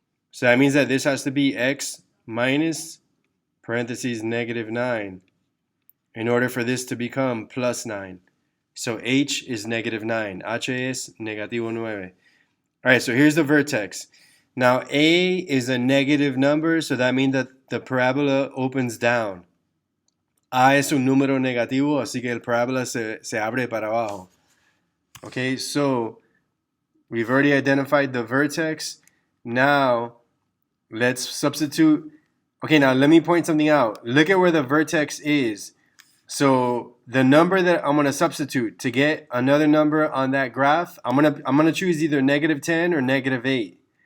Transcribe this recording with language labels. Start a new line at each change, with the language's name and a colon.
English: So that means that this has to be x minus parentheses -9 in order for this to become +9. So h is -9.
Spanish: H es -9.
English: All right, so here's the vertex. Now a is a negative number, so that means that the parabola opens down.
Spanish: A es un número negativo, así que el parabola se abre para abajo.
English: Okay, so we've already identified the vertex. Now let's substitute. Okay, now let me point something out. Look at where the vertex is. So the number that I'm going to substitute to get another number on that graph, I'm gonna choose either -10 or -8.